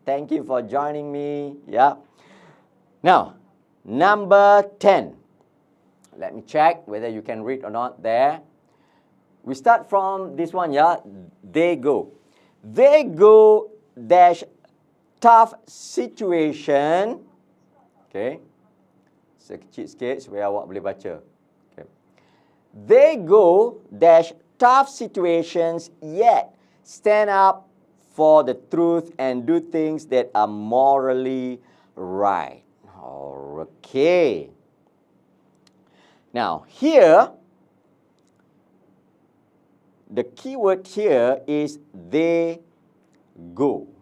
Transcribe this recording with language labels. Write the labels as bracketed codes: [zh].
[en] Thank you for joining me. Yeah. Now, number 10. Let me check whether you can read or not there. We start from this one, yeah. They go. They go dash tough situation. Okay. [ms] Sekecil sikit supaya awak boleh baca. [en] Okay. They go dash tough situations yet stand up for the truth and do things that are morally right. Okay. Now, here, the keyword here is they go.